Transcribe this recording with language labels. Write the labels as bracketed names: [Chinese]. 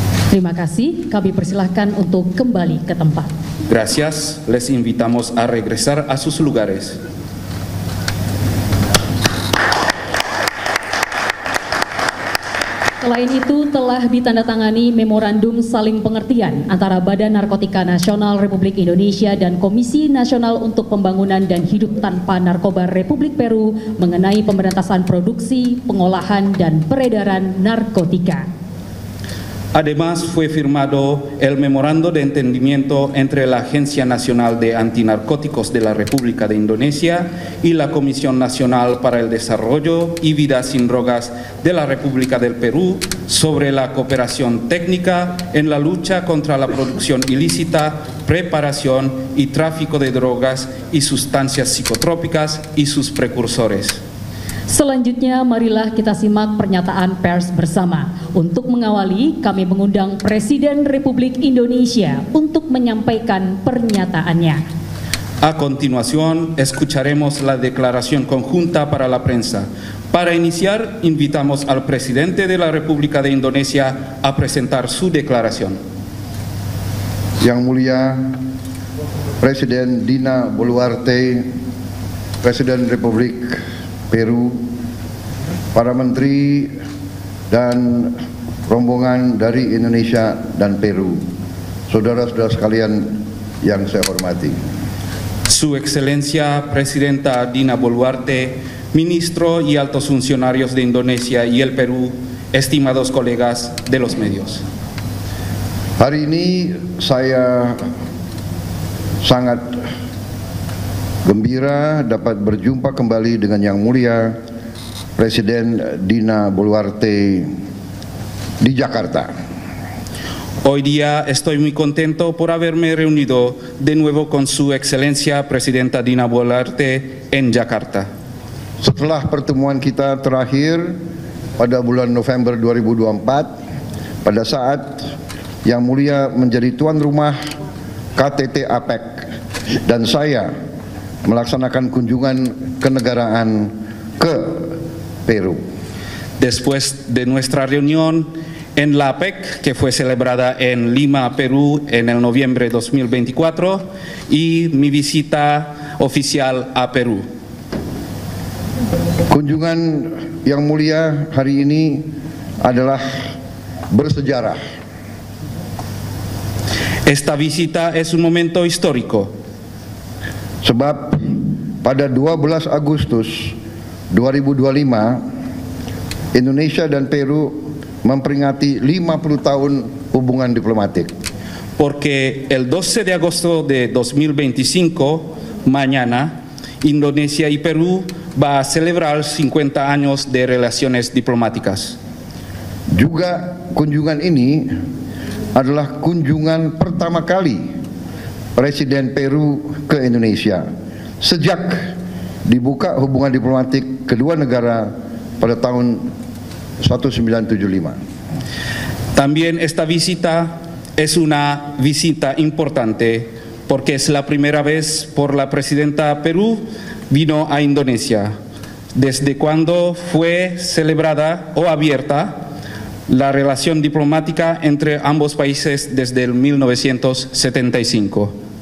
[Indonesian] Terima kasih, kami persilahkan untuk kembali ke tempat. [Spanish] Gracias, les invitamos a regresar a sus lugares. [Indonesian] Selain itu, telah ditandatangani memorandum saling pengertian antara Badan Narkotika Nasional Republik Indonesia dan Komisi Nasional untuk Pembangunan dan Hidup Tanpa Narkoba Republik Peru mengenai pemberantasan produksi, pengolahan, dan peredaran narkotika. [Spanish] Además, fue firmado el memorando de entendimiento entre la Agencia Nacional de Antinarcóticos de la República de Indonesia y la Comisión Nacional para el Desarrollo y Vida sin Drogas de la República del Perú sobre la cooperación técnica en la lucha contra la producción ilícita, preparación y tráfico de drogas y sustancias psicotrópicas y sus precursores. [Indonesian] Selanjutnya, marilah kita simak pernyataan pers bersama. Untuk mengawali, kami mengundang Presiden Republik Indonesia untuk menyampaikan pernyataannya. [Spanish] A continuación, escucharemos la declaración conjunta para la prensa. Para iniciar, invitamos al Presidente de la República de Indonesia a presentar su declaración. [Indonesian] Yang Mulia Presiden Dina Boluarte, Presiden Republik Peru, para menteri dan rombongan dari Indonesia dan Peru, saudara-saudara sekalian yang saya hormati. [Spanish] Su Excelencia Presidenta Dina Boluarte, Ministro y altos funcionarios de Indonesia y el Perú, estimados colegas de los medios. [Indonesian] Hari ini saya sangat gembira dapat berjumpa kembali dengan Yang Mulia Presiden Dina Boluarte di Jakarta. [Spanish] Hoy día estoy muy contento por haberme reunido de nuevo con Su Excelencia Presidenta Dina Boluarte en Jakarta. [Indonesian] Setelah pertemuan kita terakhir pada bulan November 2024, pada saat Yang Mulia menjadi tuan rumah KTT APEC dan saya melaksanakan kunjungan kenegaraan ke Peru. [Spanish] Después de nuestra reunión en la APEC, que fue celebrada en Lima, Perú, en el noviembre de 2024, y mi visita oficial a Perú. [Indonesian] Kunjungan yang mulia hari ini adalah bersejarah. [Spanish] Esta visita es un momento histórico. [Indonesian] Sebab pada 12 Agustus 2025, Indonesia dan Peru memperingati 50 tahun hubungan diplomatik. [Spanish] Porque el 12 de agosto de 2025, mañana, Indonesia y Perú va a celebrar 50 años de relaciones diplomáticas. [Indonesian] Juga kunjungan ini adalah kunjungan pertama kali Presiden Peru ke Indonesia sejak dibuka hubungan diplomatik kedua negara pada tahun 1975. [Spanish] También esta visita es una visita importante porque es la primera vez por la presidenta Perú vino a Indonesia desde cuando fue celebrada o abierta la relación diplomática entre ambos países desde el 1975.